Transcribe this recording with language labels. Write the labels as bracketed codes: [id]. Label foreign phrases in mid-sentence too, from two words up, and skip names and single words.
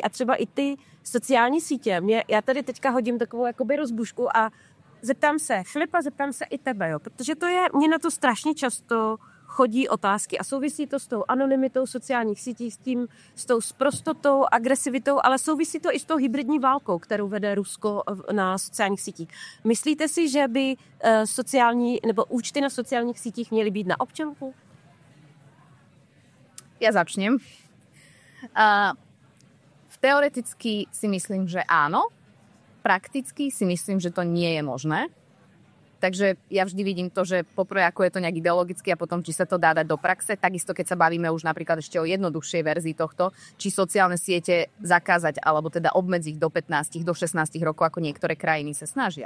[cs] A třeba i ty sociální sítě. Já tady teďka hodím takovou jakoby rozbušku a zeptám se Filipa, zeptám se i tebe, jo, protože mě na to strašně často chodí otázky a souvisí to s tou anonymitou sociálních sítí, s tou sprostotou, agresivitou, ale souvisí to i s tou hybridní válkou, kterou vede Rusko na sociálních sítích. Myslíte si, že by sociální nebo účty na sociálních sítích měly být na občanku? [sk] Ja začnem. Teoreticky si myslím, že áno. Prakticky si myslím, že to nie je možné. Takže ja vždy vidím to, že poprvé ako je to nejak ideologicky a potom či sa to dá dať do praxe. Takisto keď sa bavíme už napríklad ešte o jednoduchšej verzii tohto, či sociálne siete zakázať alebo teda obmedziť do 15, do 16 rokov, ako niektoré krajiny sa snažia.